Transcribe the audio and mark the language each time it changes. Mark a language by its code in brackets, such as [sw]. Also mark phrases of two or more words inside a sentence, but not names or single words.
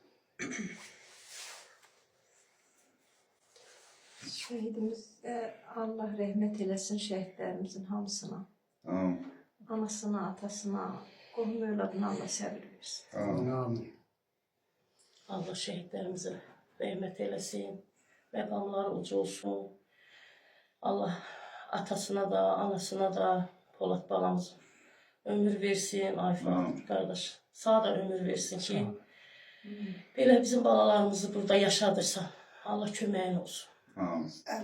[az] Şehidimizə Allah rəhmət eləsin şəhidlərimizin hamısına. Amin. Anasına, atasına, qohum övladına Allah səbir versin. Amin. [tr] Allah şehitlerimize rahmet eylesin. [az] Mekamları ucu olsun. Allah atasına da, anasına da Polat balamız ömür versin. [tr] Ayfan kardeş. [az] Sağ da ömür versin ki böyle bizim balalarımızı burada yaşadırsa Allah köməyin olsun. Amin.